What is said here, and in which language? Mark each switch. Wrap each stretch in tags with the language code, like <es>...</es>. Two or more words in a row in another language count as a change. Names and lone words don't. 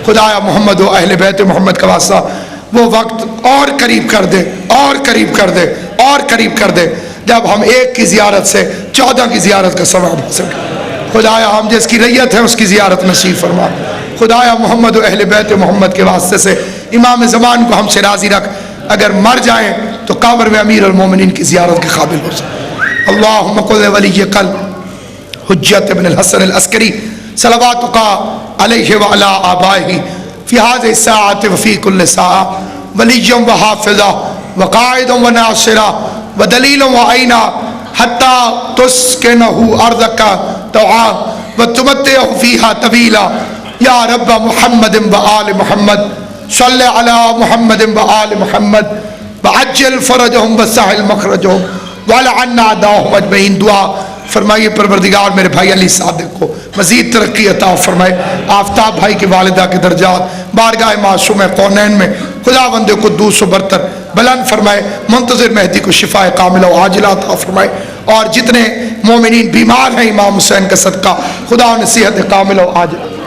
<ur>خدایا محمد و اہل بیت محمد کا واسطہ وہ وقت اور قریب کر دے، اور قریب کر دے، اور قریب کر دے، جب ہم ایک کی زیارت سے 14 کی زیارت کا ثواب حاصل کریں. خدایا ہم جس کی رعیت ہے اس کی زیارت نصیب فرما۔ خدایا محمد و اہل بیت محمد کے واسطے سے امام زمان کو ہم سے راضی رکھ، اگر مر جائیں تو قبر میں امیر المومنین کی زیارت کے قابل ہو سکے.</ur> <ar>اللهم كل ولي قلب حجة ابن حسن العسكري صلواتك عليه وعلى آبائه في هذه ساعة وفي كل ساع وليا وحافظا وقائدا وناصرا ودليلا وعينا حتى تسكنه أرضك طوعا وتمتعه فيها طويلا. يا رب محمد وآل محمد صل على محمد وآل محمد وعجل فرجهم وسهل مخرجهم والعن أعداهم أجمعين.</ar> <ur>دعا فرمائیے پروردگار میرے بھائی علی صادق کو مزید ترقی عطا فرمائے. آفتاب بھائی کی والدہ کے درجات بارگاہ معصوم کونین میں خداوند قدوس برتر بلند فرمائے. منتظر مہدی کو شفائے کاملہ و عاجلہ عطا فرمائے۔ اور جتنے مومنین بیمار ہیں امام حسین کا صدقہ خدا نے صحت کاملہ و عاجلہ.</ur>